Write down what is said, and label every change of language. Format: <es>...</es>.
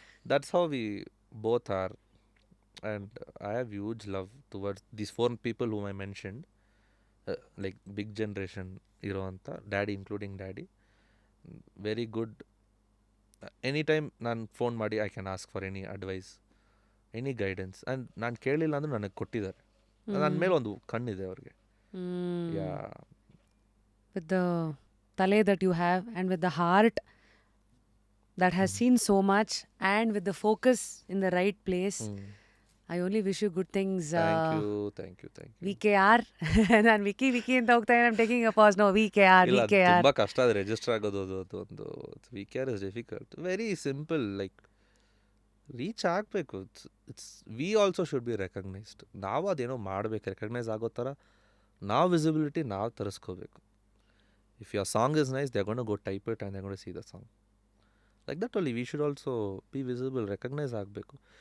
<en>That's how we both are. And I have huge love towards these 4 people whom I mentioned, like big generation ಇರೋ ಅಂತ, daddy including daddy. Very good. Any time</en> <kn>ನಾನು phone ಮಾಡಿ</kn> <en>I can ask for any advice, any guidance.</en> <kn>And ನಾನು ಕೇಳಿಲ್ಲ ಅಂದರೂ ನನಗೆ ಕೊಟ್ಟಿದ್ದಾರೆ. ನನ್ನ ಮೇಲೆ ಒಂದು ಕಣ್ಣಿದೆ ಅವ್ರಿಗೆ. ಯಾ,</kn> <en>With the tale that you have and with the heart that has seen so much and with the focus in the right place, I only wish you good things. Thank you. VKR.</en> <kn>ನಾನು wiki ಅಂತ ಹೋಗ್ತಾ ಇದ್ದೀನಿ.</kn> <en>I'm taking a pause. No, VKR.</en> <kn>ಇಲ್ಲ, ತುಂಬ ಕಷ್ಟ ಅದು register ಆಗೋದು.</kn> <en>ಅದು ಒಂದು VKR is difficult. Very simple, like</en> <kn>reach ಆಗಬೇಕು.</kn> <en>It's we also should be recognised.</en> <kn>ನಾವು ಅದೇನೋ ಮಾಡಬೇಕು, ರೆಕಗ್ನೈಸ್ ಆಗೋ ಥರ ನಾವು ವಿಸಿಬಿಲಿಟಿ ನಾವು ತರಿಸ್ಕೋಬೇಕು.</kn> <en>If your song is nice, they are gonna to go type it and they are gonna to C the song. Like that only we should also be visible,</en> <kn>recognise ಆಗಬೇಕು.</kn>